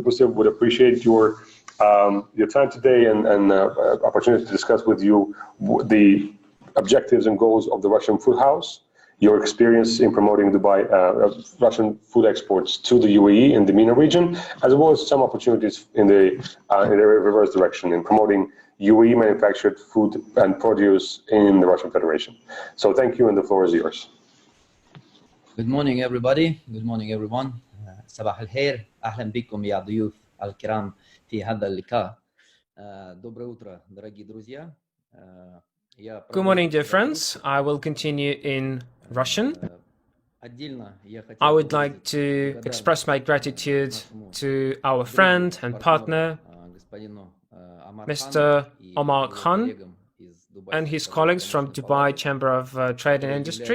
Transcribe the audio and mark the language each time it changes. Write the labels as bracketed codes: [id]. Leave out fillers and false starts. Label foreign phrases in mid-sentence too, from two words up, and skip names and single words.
[en] Busev would appreciate your time today and opportunity to discuss with you the objectives and goals of the Russian Food House, your experience in promoting Dubai Russian food exports to the UAE in the MENA region, as well as some opportunities in the reverse direction in promoting UAE manufactured food and produce in the Russian Federation. So thank you, and the floor is yours. Good morning, everybody. Good morning, everyone. [ar] صباح الخير. أهلا بكم يا ضيوف الكرام في هذا اللقاء. [ru] Доброе утро, дорогие друзья. [en] Good morning, dear friends. I will continue in Russian. I would like to express my gratitude to our friend and partner, Mr. Omar Khan, and his colleagues from Dubai Chamber of Trade and Industry.